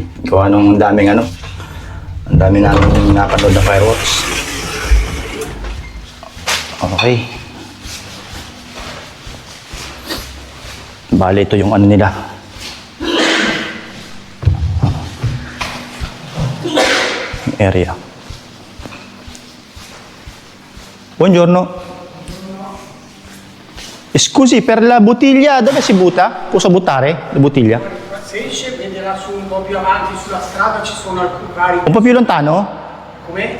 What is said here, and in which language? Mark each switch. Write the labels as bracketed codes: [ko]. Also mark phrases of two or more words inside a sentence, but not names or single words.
[tl] Gawa nung daming ano, ang dami namin napanood na fireworks. Okay. Bale, ito yung ano nila. Area. [it] Buongiorno. Scusi, per la bottiglia, dove si butta? Può buttare la bottiglia? Se esce venderà su un po' più avanti sulla strada, ci sono alcuni vari. Un po' più lontano? Come?